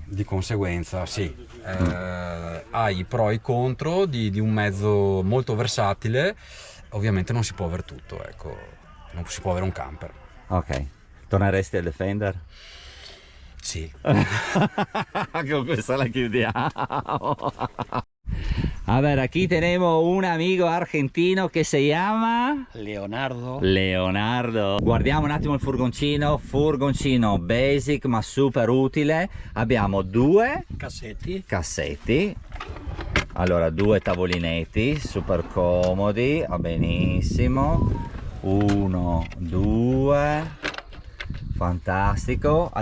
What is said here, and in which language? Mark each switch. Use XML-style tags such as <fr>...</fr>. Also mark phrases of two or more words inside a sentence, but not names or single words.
<it>Di conseguenza sì, hai i pro e i contro di un mezzo molto versatile. Ovviamente non si può avere tutto, ecco, non si può avere un camper. Ok. Torneresti al Defender? Sì. Con questa la chiudiamo.</it> <es>A ver, aquí tenemos un amigo argentino</es> <it>che si chiama Leonardo. Leonardo. Guardiamo un attimo il furgoncino basic ma super utile. Abbiamo 2 cassetti, allora 2 tavolinetti super comodi, va benissimo, 1, 2, fantastico.</it>